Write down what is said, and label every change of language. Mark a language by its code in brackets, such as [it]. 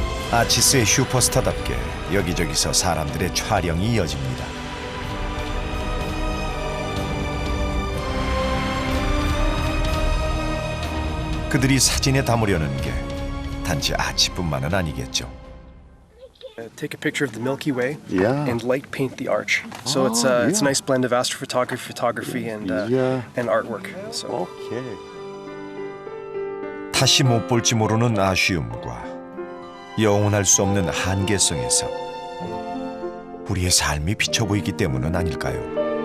[ko] 아치스의 슈퍼스타답게 여기저기서 사람들의 촬영이 이어집니다. 그들이 사진에 담으려는 게 단지 아치뿐만은 아니겠죠. [en] Take a picture of the Milky Way Yeah. and light paint the arch. So it's a nice blend of astrophotography, and artwork. So 오케이. [ko] 다시 못 볼지 모르는 아쉬움과 영원할 수 없는 한계성에서 우리의 삶이 비쳐 보이기 때문은 아닐까요?